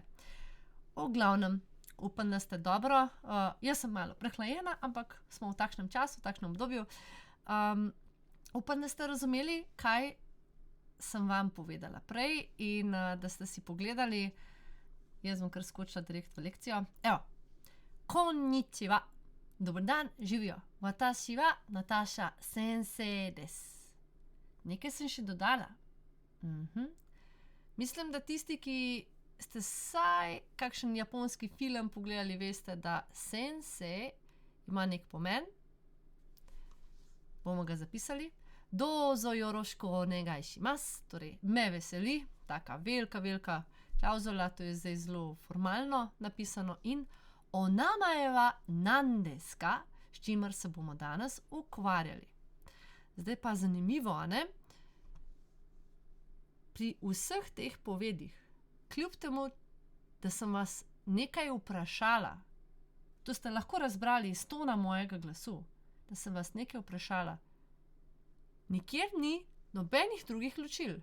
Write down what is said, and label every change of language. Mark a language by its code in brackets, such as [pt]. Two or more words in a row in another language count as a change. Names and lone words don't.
[sl] V glavnem, upam, da ste dobro, jaz sem malo prehlajena, ampak smo v takšnem času, v takšnem obdobju. Upam, da ste razumeli, kaj sem vam povedala prej in da ste si pogledali. Jaz bom kar skočila direkt v lekcijo. Evo, konnichiwa. Dober dan, živjo. [ja] 私はナターシャ先生です. [sl] Nekaj sem še dodala. Mislim, da tisti, ki ste vsaj kakšen japonski film pogledali, veste, da sensei ima nek pomen. Bomo ga zapisali. [ja] どうぞよろしくお願いします. [sl] Torej, me veseli. Taka velika klavzula, to je zdaj zelo formalno napisano. [ja] In お名前は何ですか? [sl] S čimer se bomo danes ukvarjali. Zdaj pa zanimivo, a ne? Pri vseh teh povedih, kljub temu, da sem vas nekaj vprašala, to ste lahko razbrali iz tona mojega glasu, da sem vas nekaj vprašala, nikjer ni nobenih drugih ločil.